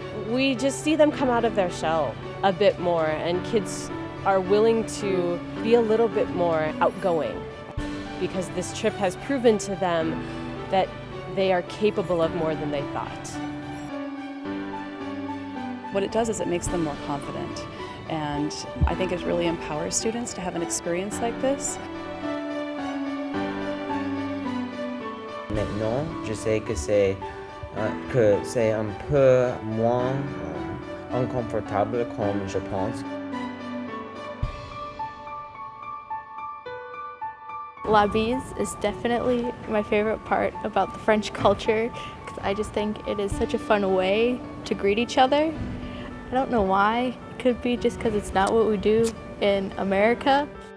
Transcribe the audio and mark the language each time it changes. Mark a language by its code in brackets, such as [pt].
[en] We just see them come out of their shell a bit more, and kids are willing to be a little bit more outgoing because this trip has proven to them that they are capable of more than they thought. What it does is it makes them more confident, and I think it really empowers students to have an experience like this. [fr] Maintenant, je sais que c'est un peu moins inconfortable comme je pense. [en] La bise is definitely my favorite part about the French culture, because I just think it is such a fun way to greet each other. I don't know why. It could be just because it's not what we do in America.